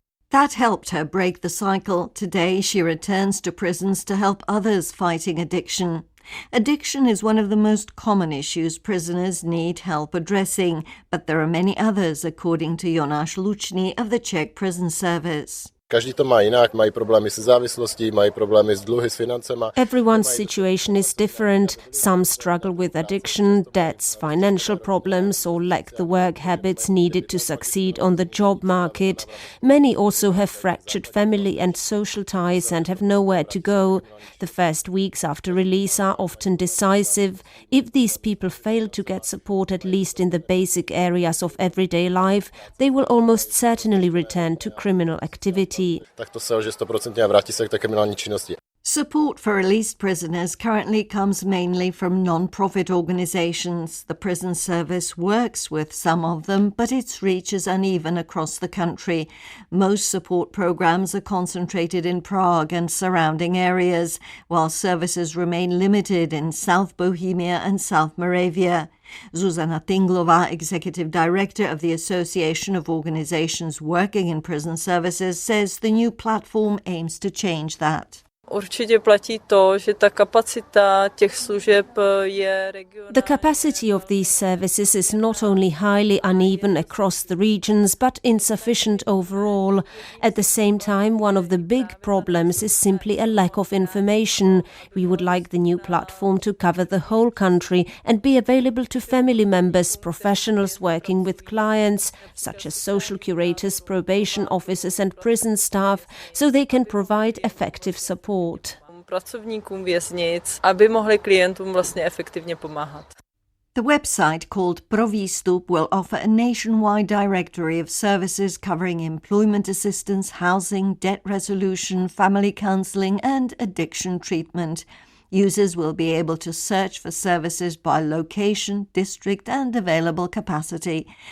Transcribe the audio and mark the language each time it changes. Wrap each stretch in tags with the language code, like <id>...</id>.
<en>That helped her break the cycle. Today, she returns to prisons to help others fighting addiction. Addiction is one of the most common issues prisoners need help addressing, but there are many others, according to Jonáš Lučný of the Czech Prison Service.</en> <cs>Každý to má jinak, mají problémy se závislostí, mají problémy s dluhy, s financema.</cs> <en>Everyone's situation is different. Some struggle with addiction, debts, financial problems, or lack the work habits needed to succeed on the job market. Many also have fractured family and social ties and have nowhere to go. The first weeks after release are often decisive. If these people fail to get support at least in the basic areas of everyday life, they will almost certainly return to criminal activity.</en> <cs>Tak to selže 100% a vrátí se k té kriminální činnosti.</cs> <en>Support for released prisoners currently comes mainly from non-profit organisations. The prison service works with some of them, but its reach is uneven across the country. Most support programmes are concentrated in Prague and surrounding areas, while services remain limited in South Bohemia and South Moravia. Zuzana Tinglová, Executive Director of the Association of Organisations Working in Prison Services, says the new platform aims to change that.</en> <cs>Určitě platí to, že ta kapacita těch služeb je regionální.</cs> <en>The capacity of these services is not only highly uneven across the regions, but insufficient overall. At the same time, one of the big problems is simply a lack of information. We would like the new platform to cover the whole country and be available to family members, professionals working with clients, such as social curators, probation officers and prison staff, so they can provide effective support.</en> <cs>Pracovníkům věznic, aby mohli klientům vlastně efektivně pomáhat.</cs> <en>The website called Pro Výstup will offer a nationwide directory of services covering employment assistance, housing, debt resolution, family counselling and addiction treatment. Users will be able to search for services by location, district and available capacity.</en>